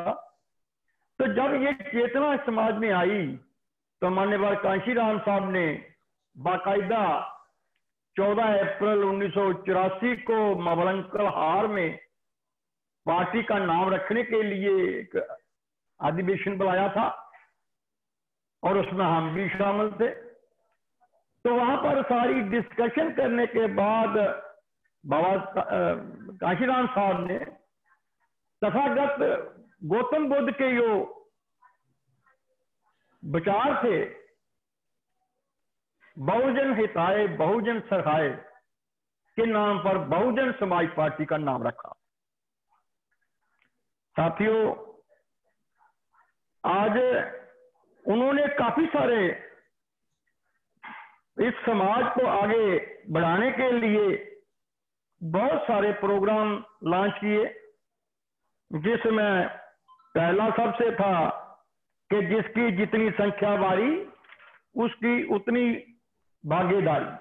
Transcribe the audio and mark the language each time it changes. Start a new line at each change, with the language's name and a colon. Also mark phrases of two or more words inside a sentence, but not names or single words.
Hindi: तो जब ये चेतना समाज में आई तो माननीय कांशीराम साहब ने बाकायदा 14 अप्रैल 1984 को मवलंकरहार में पार्टी का नाम रखने के लिए एक अधिवेशन बुलाया था और उसमें हम भी शामिल थे। तो वहां पर सारी डिस्कशन करने के बाद बाबा कांशीराम साहब ने तथागत गौतम बुद्ध के जो विचार थे,
Sanskrit: बहुजन हिताय बहुजन सहाय
Hindi: के नाम पर बहुजन समाज पार्टी का नाम रखा। साथियों, आज उन्होंने काफी सारे इस समाज को आगे बढ़ाने के लिए बहुत सारे प्रोग्राम लॉन्च किए, जिसमें पहला सबसे था कि जिसकी जितनी संख्या बारी उसकी उतनी भागीदारी।